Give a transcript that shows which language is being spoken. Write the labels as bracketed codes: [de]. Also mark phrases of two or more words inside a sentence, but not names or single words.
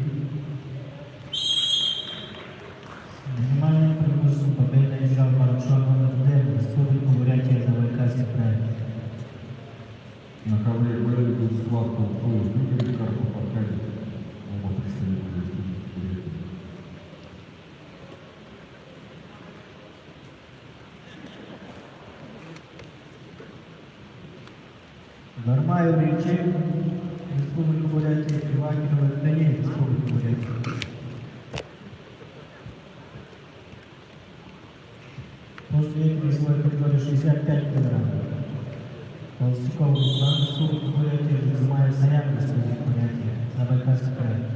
[ru] Внимание, преимущество победы одержал Парашон номер 9, Республика Бурятия, Забайкальский край. На ковре БЛ будет схватка Игорь Карпов, Аркадий. Оба представителя Республики Бурятия. Гармаев Речи, Республика Бурятия, Иванова Даниль, Республика Бурятия. После этого весовой категории 65 килограмм. Толстяков Руслан, Республика Бурятия, Жузмаев Саян, Республика Бурятия, Забайкальский край.